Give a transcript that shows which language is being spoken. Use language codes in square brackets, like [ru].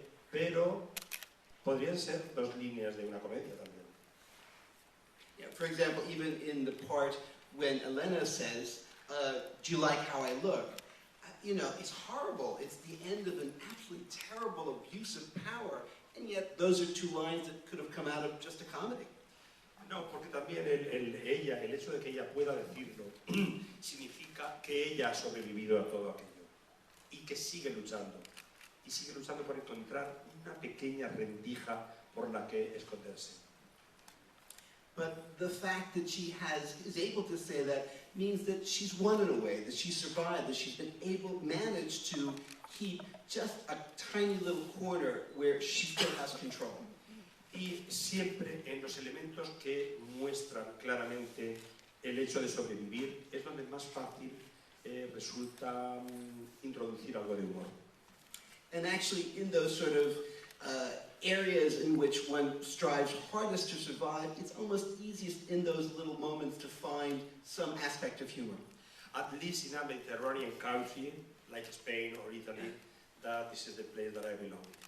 [es] Pero podrían ser dos líneas de una comedia también. [en] Yeah, for example, even in the part when Elena says, do you like how I look? You know, it's horrible. It's the end of an absolutely terrible abuse of power, and yet those are two lines that could have come out of just a comedy. [es] No, porque también el hecho de que ella pueda decirlo, significa que ella ha sobrevivido a todo aquello y que sigue luchando por encontrar una pequeña rendija por la que esconderse. [en] But the fact that she is able to say that means that she's won in a way, that she survived, that she's been managed to keep just a tiny little corner where she still has control. [es] Y siempre en los elementos que muestran claramente el hecho de sobrevivir es donde más fácil resulta introducir algo de humor. [en] And actually, in those sort of areas in which one strives hardest to survive, it's almost easiest in those little moments to find some aspect of humor. At least in a Mediterranean country like Spain or Italy, that this is the place that I belong.